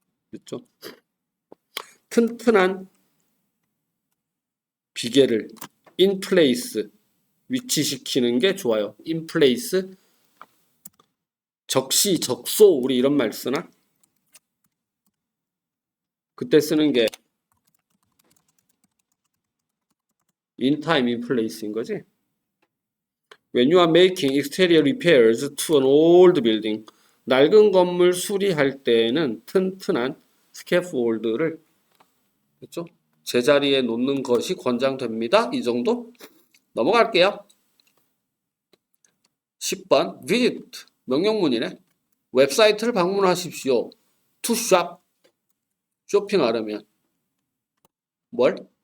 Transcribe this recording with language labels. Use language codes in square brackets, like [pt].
[ko] 그렇죠? 튼튼한 비계를 [en] in place [ko] 위치시키는 게 좋아요. [en] in place [ko] 적시적소 우리 이런 말 쓰나? 그때 쓰는 게 [en] in time, in place [ko] 인 거지. [en] When you are making exterior repairs to an old building, [ko] 낡은 건물 수리할 때에는 튼튼한 스캐폴드를 그렇죠? 제자리에 놓는 것이 권장됩니다. 이 정도 넘어갈게요. 10번 visit 명령문이네. 웹사이트를 방문하십시오. [en] to shop [ko] 쇼핑하려면 뭘?